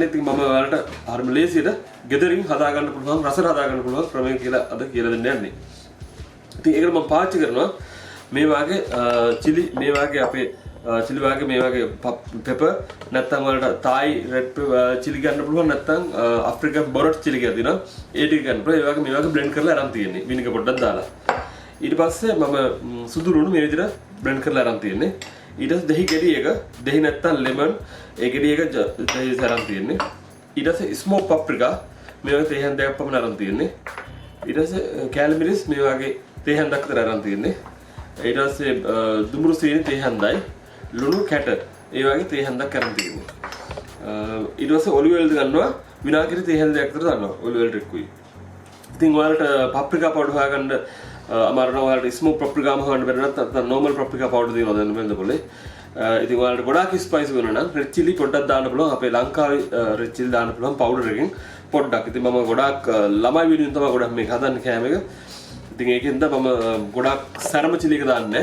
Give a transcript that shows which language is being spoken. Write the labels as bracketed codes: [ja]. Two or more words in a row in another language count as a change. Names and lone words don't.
[si] ඉතින් මම ඔයාලට හරිම ලේසියට ගෙදරින් හදාගන්න පුළුවන් රසට හදාගන්න පුළුවන් ක්‍රමය කියලා අද කියලා දෙන්න යන්නේ. ඉතින් ඒකට මම පාවිච්චි කරනවා මේ වාගේ chili මේ වාගේ අපේ chili වගේ මේ වගේ pepper නැත්නම් වලට [en] Thai red chili [si] ගන්න පුළුවන් නැත්නම් [en] African border chili [si] කියලා දිනවා ඒ ටික ගන්න පුළුවන්. ඒ වගේ මේ වගේ blend කරලා අරන් තියෙන්නේ විනිගර් පොඩ්ඩක් දාලා. ඊට පස්සේ මම සුදු ලුණු මේ විදිහට blend කරලා අරන් තියෙන්නේ. ඊට පස්සේ දහි ගෙඩි එක දහි නැත්නම් lemon ඒ ගෙඩි එක දහි අරන් තියෙන්නේ. ඊට පස්සේ [en] smoked paprika [si] මේ වගේ තේ හැන්දයක් පමණ අරන් තියෙන්නේ. ඊට පස්සේ කැලමිරිස් මේ වගේ තේ හැන්දක් විතර අරන් තියෙන්නේ. ඊට පස්සේ දුඹුරු සීනි තේ හැන්දයි ලුණු කැට ඒ වගේ තේ හැන්දක් කරන් තියෙනවා. ඊට පස්සේ [en] olive oil [si] ගන්නවා විනාගිරි තේ හැන්දයක් විතර දානවා [en] olive oil [si] ටිකුයි. ඉතින් ඔයාලට [en] paprika powder [si] හොයාගන්න අමාරු නම් ඔයාලට [en] smoked paprika [si] ම හොයන්න බැරි නැත්නම් [en] normal paprika powder [si] දෙනවා දැන් මෙන්න පොලේ. ඉතින් ඔයාලට ගොඩාක් spicy වෙනවා නම් [en] red chili [si] පොඩ්ඩක් දාන්න පුළුවන්. අපේ ලංකාවේ [en] red chili [si] දාන්න පුළුවන් powder එකකින් පොඩ්ඩක්. ඉතින් මම ගොඩාක් ළමයි වෙනුවෙන් තමයි ගොඩක් මේක හදන්නේ කෑම එක. ඉතින් ඒකෙන්ද මම ගොඩාක් සරම chili එක දාන්නේ.